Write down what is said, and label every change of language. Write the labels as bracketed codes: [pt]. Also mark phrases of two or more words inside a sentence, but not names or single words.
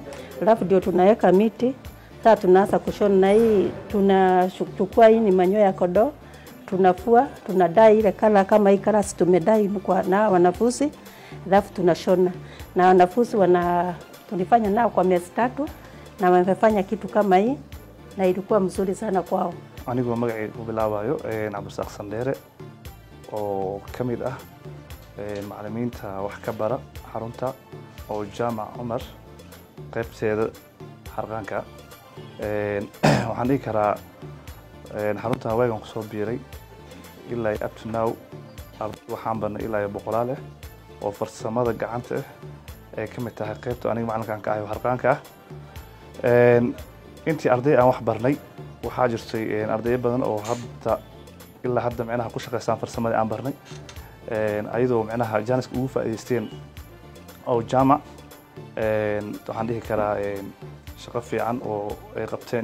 [sw] Alafu ndio tunaweka miti. Sasa tunaanza kushona na hii tunachukua hii ni manyoya ya kondoo. Tunafua, tunadai ile kala kama hii kala tumedai kwa na wanafunzi. Alafu tunashona. Na wanafunzi tulifanya nao kwa miezi 3 na wamefanya kitu kama hii na ilikuwa mzuri sana kwao. [so] Anigu magacaygu bilaabayo Cabdirasaaq Sandheere oo kamid ah macallimiinta wax ka bara xarunta oo jaamac Cumar qaybteeda harqaanka waxaan dhigi karaa xarunta waagan ku soo biiray ilaa [en] up to now [so] waxaan barnay ilaa 100 oo farsamada gacanta ah kamid tahay qaybta aniga macallinkan ka ahay harqaanka intii arday aan wax barnay waxaa jirtay arday badan oo ilaa hadda macnaha ku shaqeystaan farsamada aan barnay ayadoo macnaha janiska ugu faa'iideysteen oo jaamac waxaan dhihi karaa shaqo fiican oo ay qabteen